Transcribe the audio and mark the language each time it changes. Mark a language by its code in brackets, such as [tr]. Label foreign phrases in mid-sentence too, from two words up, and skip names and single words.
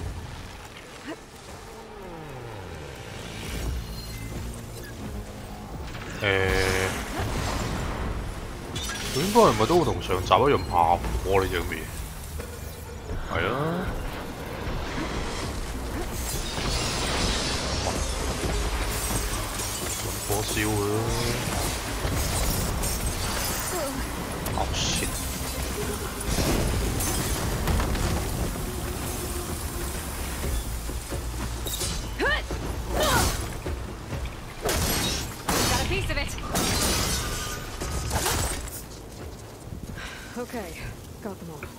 [yue] 佢應該係咪都同上集一樣怕火呢隻嘢？係啊。揾火燒佢咯。 [en] Oh shit！ Got a piece of it. Okay, got them all.